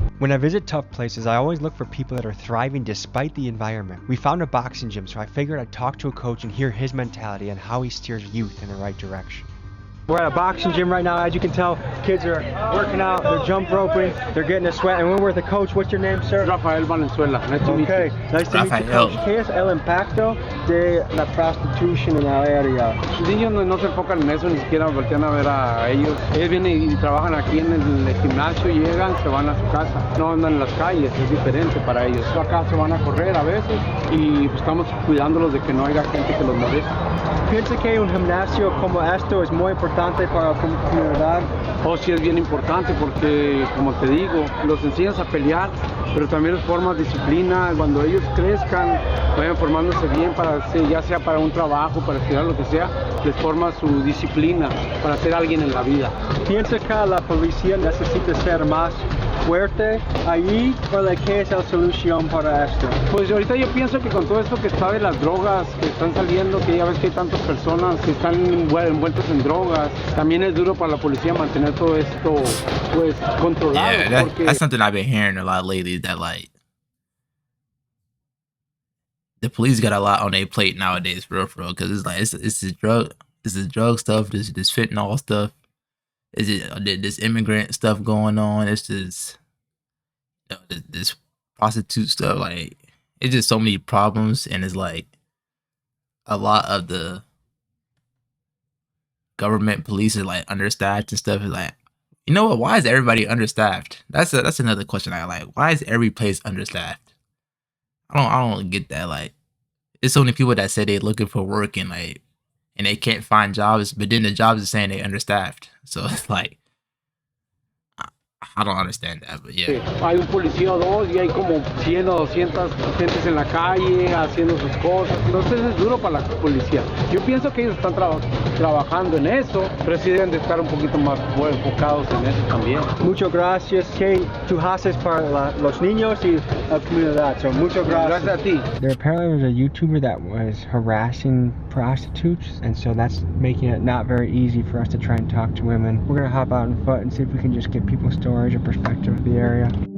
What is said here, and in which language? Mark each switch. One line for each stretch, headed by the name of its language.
English: When I visit tough places, I always look for people that are thriving despite the environment. We found a boxing gym, so I figured I'd talk to a coach and hear his mentality and how he steers youth in the right direction. We're at a boxing gym right now. As you can tell, kids are working out, they're jump roping, they're getting a sweat. And we're with the coach. What's your name, sir? Rafael Valenzuela. Nice to meet you. Okay, nice to meet you, Rafael. coach.
Spanish: ¿Qué es el impacto de la prostitution en la área? Los niños no se enfocan en eso, ni siquiera voltean a ver a ellos. Ellos vienen y trabajan aquí en el gimnasio, llegan, se van a su casa. No andan en las calles, es diferente para ellos. Acá se van a correr a veces y pues, estamos cuidándolos de que no haya gente que los moleste. ¿Piensa que un gimnasio como esto es muy importante para la comunidad? Oh, sí es bien importante porque, como te digo, los enseñas a pelear, pero también les formas disciplina. Cuando ellos crezcan, vayan formándose bien, ya sea para un trabajo, para estudiar, lo que sea, les forma su disciplina para ser alguien en la vida. ¿Piensa que la policía necesita ser más fuerte allí? ¿O qué es la solución para esto? Pues ahorita yo pienso que con todo esto que está de las drogas que están saliendo, que ya ves que hay tantas personas que están envueltas en drogas, también es duro para la policía mantener todo esto pues controlado.
English: yeah,
Spanish: Porque
English: that's something I've been hearing a lot lately. That like the police got a lot on their plate nowadays, for real. Because it's like it's this drug stuff, this fentanyl stuff. Is it this immigrant stuff going on? It's just this prostitute stuff. Like it's just so many problems, and it's like a lot of the government police are like understaffed and stuff. Is like, you know what? Why is everybody understaffed? That's another question I like. Why is every place understaffed? I don't get that. Like, there's so many people that say they're looking for work and they can't find jobs, but then the jobs are saying they understaffed. So it's like, I don't understand that, but yeah.
Spanish: Hay un policía o dos y hay como 100 o 200 gentes en la calle haciendo sus cosas. Entonces es duro para la policía. Yo pienso que ellos están trabajando en eso, pero sí deben de estar un poquito más enfocados en eso también. Muchas gracias. Que tú haces para los niños y la comunidad. So, muchas gracias. Gracias a ti.
English: There apparently was a YouTuber that was harassing prostitutes, and so that's making it not very easy for us to try and talk to women. We're gonna hop out on foot and see if we can just get people's stories or perspective of the area.